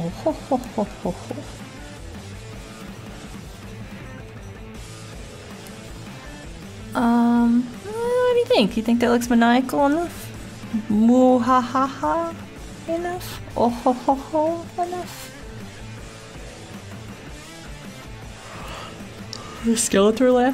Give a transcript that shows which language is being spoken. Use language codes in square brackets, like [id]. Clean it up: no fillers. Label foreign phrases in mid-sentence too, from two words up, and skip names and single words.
[en] Oh ho ho ho ho ho. What do you think? You think that looks maniacal enough? Moo ha ha ha enough? Oh ho ho ho enough? The Skeletor laugh?